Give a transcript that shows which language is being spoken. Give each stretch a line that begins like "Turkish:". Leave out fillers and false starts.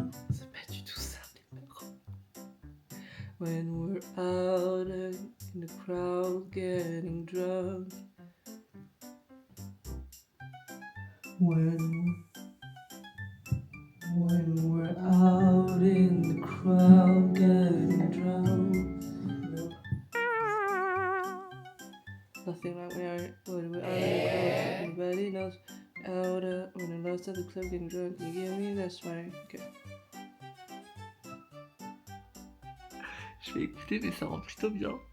French: C'est pas du tout ça, les mecs.
English: When we're out in the crowd getting drunk. When we're out in the crowd getting drunk. Nothing like when we're out in the crowd, everybody knows. Out when I lost at the club getting drunk, you get me, that's right. Okay.
French: Je vais écouter, mais ça rend plutôt bien.